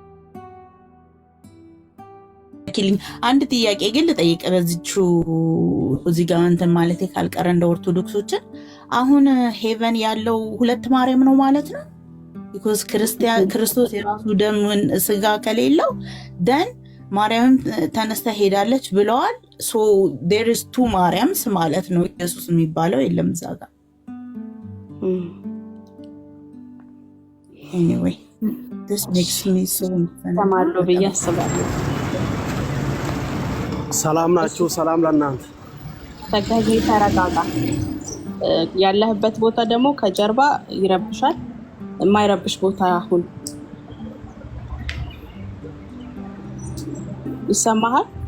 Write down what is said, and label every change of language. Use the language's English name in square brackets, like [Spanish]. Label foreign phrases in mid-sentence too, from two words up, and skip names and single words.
[Amharic] አንድ ጥያቄ ግን ልጠይቅ በዚቹ እዚህ ጋር እንትን ማለት ካልቀረ እንደ ኦርቶዶክሶችን አሁን ሄቨን ያለው ሁለት ማርያም ነው ማለት ነው? ቢኮዝ ክርስቶስ የራሱ ደም ስጋ ከሌለው ደን ማርያም ተነስታ ሄዳለች ብለዋል። ሶ [English] there is two [Amharic] ማርያምስ ማለት ነው። ኢየሱስ የሚባለው የለም እዛ ጋር። [English] anyway this makes me so [Amharic] ተማሉ ብዬ አስባለሁ። ሰላም ናችሁ? ሰላም ለእናንተ። ተጋጊ ተረጋጋ። ያለህበት ቦታ ደግሞ ከጀርባ ይረብሻል። የማይረብሽ ቦታ አሁን ይሰማሃል?